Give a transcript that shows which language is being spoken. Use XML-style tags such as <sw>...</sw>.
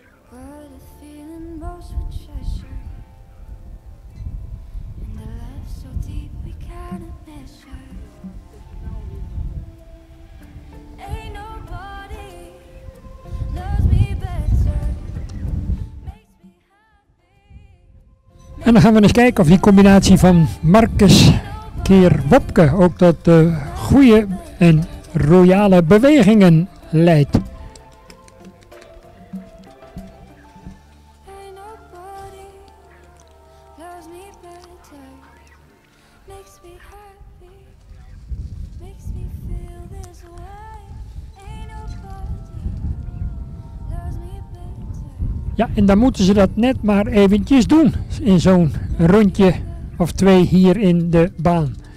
<en>What a feeling most would treasure, and a love so deep we cannot measure. Ain't nobody loves me better, makes me happy.</en> <nl>En dan gaan we eens kijken of die combinatie van Marcus keer Wopke ook tot goede en royale bewegingen leidt.</nl> <en>Ain't nobody loves me better, makes me happy, makes me feel this way. Ain't nobody loves me better.</en> <nl>Ja, en dan moeten ze dat net maar eventjes doen in zo'n rondje of twee hier in de baan.</nl>